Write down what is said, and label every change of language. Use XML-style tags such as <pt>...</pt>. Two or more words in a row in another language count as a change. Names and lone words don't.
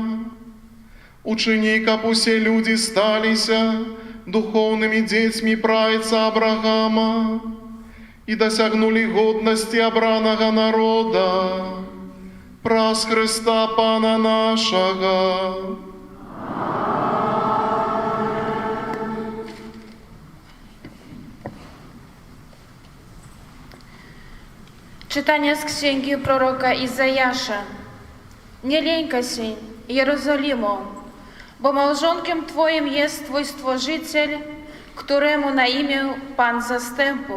<be>Учыні, каб усе людзі сталіся духоўнымі дзецьмі прайца Абрагама і дасягнулі годнасці абранага народа праз Хрыста Пана нашага.</be> <pl>Czytanie z księgi proroka Izajasza. Nie lękaj się, Jerozolimo, bo małżonkiem Twoim jest Twój Stworzyciel, któremu na imię Pan Zastępów.</pl>